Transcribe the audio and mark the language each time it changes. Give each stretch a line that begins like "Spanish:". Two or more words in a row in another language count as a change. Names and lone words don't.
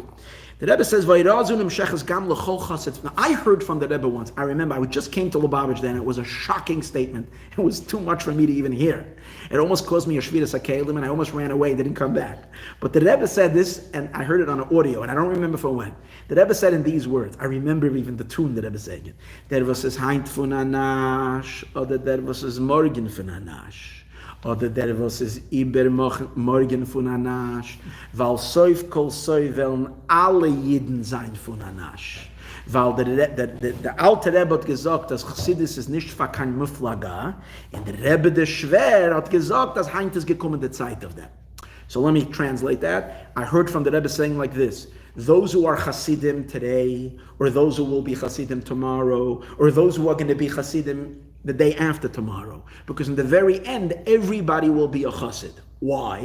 English: The Rebbe says, now, I heard from the Rebbe once. I remember, I just came to Lubavitch then. It was a shocking statement. It was too much for me to even hear. It almost caused me a
Hebrew: שבירת הכלים,
English: and I almost ran away and didn't come back. But the Rebbe said this, and I heard it on an audio, and I don't remember for when. The Rebbe said in these words, I remember even the tune the Rebbe saying it.
Yiddish: דער וואָס איז היינט פֿון אנ״ש, אָדער דער וואָס איז מאָרגן פֿון אנ״ש. אָדער דער וואָס איז איבערמאָרגן פֿון אנ״ש, ווײַל סוף כּל סוף וועלן אַלע אידן זײַן פֿון אנ״ש. ווײַל דער אַלטער רבי האָט געזאָגט, אַז חסידות איז נישט פֿאַר קיין מופֿלג, און דער רבי דער שווער האָט געזאָגט, אַז היינט איז געקומען דער צײַט
English: of that. So let me translate that. I heard from the Rebbe saying like this: those who are Hasidim today, or those who will be Hasidim tomorrow, or those who are going to be Hasidim the day after tomorrow, because in the very end, everybody will be a chassid. Why?